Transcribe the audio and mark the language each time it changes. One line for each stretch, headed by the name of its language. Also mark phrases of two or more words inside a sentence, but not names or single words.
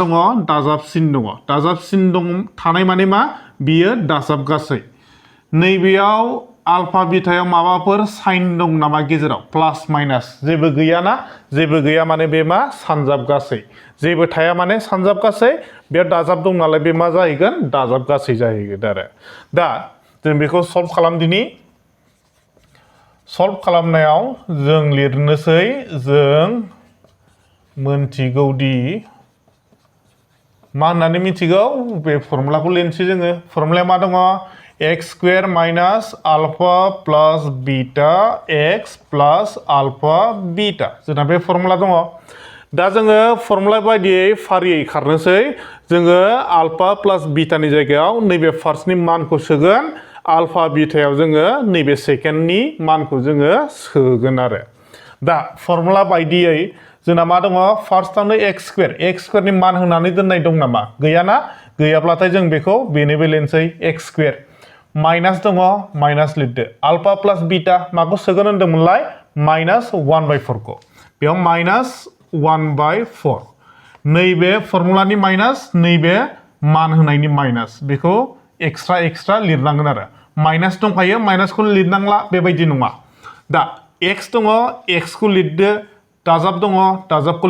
Bodo: दङ दाजाबसिन दङ थानाय माने मा बियो दाजाबगासै नैबेयाव अल्फा बीटायाव माबाफोर साइन दं नामा गेजेराव
English: plus minus
Bodo: जेबो गैयाना जेबो गैया माने बे मा सानजाबगासै जेबो थाया माने सानजाबगासै बे दाजाब दं नालाय बे मा जाहैगोन दाजाबगासै जाहैगोन आरो दा जों बेखौ सल्भ खालामदिनि सल्भ खालामनायाव जों लिरनोसै जों मोनथिगौदि मा होननानै मिथिगौ बे फर्मुलाखौ लिरनोसै जोङो फर्मुलाया मा दङ
English: x square minus alpha plus beta x plus alpha beta
Bodo: जोंना बे फर्मुला दङ दा जोङो फर्मुला बायदियै फारियै खारनोसै जोङो
English: alpha plus
Bodo: बीटानि जायगायाव नैबे फार्स्टनि मानखौ सोगोन अल्फा बीटायाव जोङो नैबे सेकेन्डनि मानखौ जोङो सोगोन आरो दा फर्मुला बायदियै जोंना मा दङ फार्स्टआवनो x स्क्वायरनि मान होनानै दोननाय दं नामा गैयाना गैयाब्लाथाय जों बेखौ बेनोबो लिरनोसै
English: x square minus
Bodo: दङ माइनास लिरदो
English: alpha plus beta
Bodo: माखौ सोगोन होनदोंमोनलाय माइनास 1/4 खौ बेयाव माइनास 1/4 नैबे फर्मुलानि माइनास नैबे मान होनायनि माइनास बेखौ एक्सट्रा लिरनांगोन आरो माइनास दंखायो माइनासखौ लिरनांला बेबायदि नङा दा x दङ x खौ लिरदो दाजाब दङ दाजाबखौ